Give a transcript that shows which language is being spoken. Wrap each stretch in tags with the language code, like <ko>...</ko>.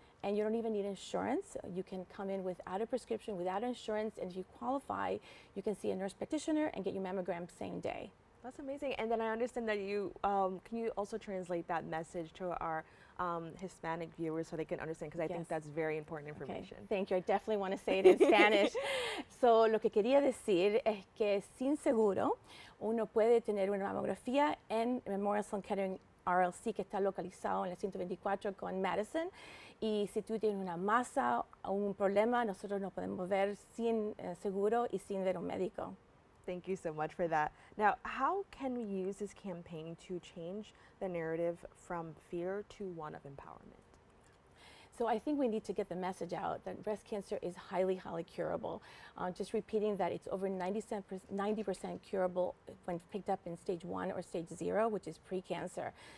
<en>And you don't even need insurance. You can come in without a prescription, without insurance, and if you qualify, you can see a nurse practitioner and get your mammogram same day. That's amazing. And then I understand that you, can you also translate that message to our Hispanic viewers so they can understand? Because I think that's very important information. Okay. Thank you. I definitely want to say it in Spanish.</en> <es>So, lo que quería decir es que sin seguro uno puede tener una mamografía en Memorial Sloan Kettering RLC, que está localizado en la 124 con Madison. Y si tú tienes una masa o un problema, nosotros nos podemos ver sin seguro y sin ver un médico.</es> <en>Thank you so much for that. Now, how can we use this campaign to change the narrative from fear to one of empowerment? So I think we need to get the message out that breast cancer is highly, highly curable. Just repeating that it's over 90% curable when picked up in stage 1 or stage 0, which is pre-cancer.</en>